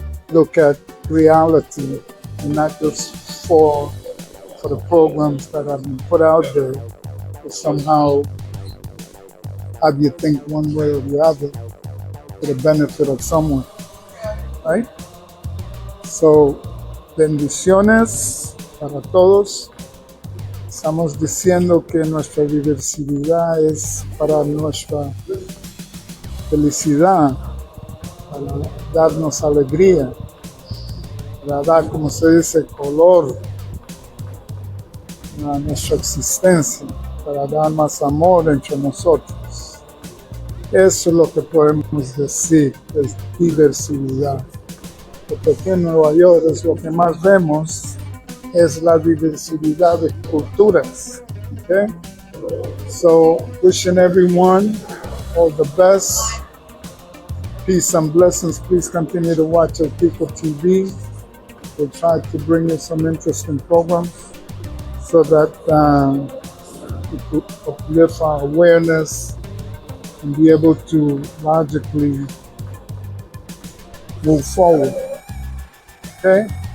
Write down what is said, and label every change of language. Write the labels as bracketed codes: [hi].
[en] look at reality and not just for the programs that have been put out there to somehow have you think one way or the other for the benefit of someone, right? [es] So, bendiciones para todos. Estamos diciendo que nuestra diversidad es para nuestra felicidad, para darnos alegría, para dar, como se dice, color a nuestra existencia, para dar más amor entre nosotros. Eso es lo que podemos decir, es diversidad. Porque aquí en Nueva York es lo que más vemos, es la diversidad de culturas. [en] Okay? So, wishing everyone all the best. Peace and blessings. Please continue to watch our Pico TV. We'll try to bring you some interesting programs so that we could uplift our awareness and be able to logically move forward. Okay?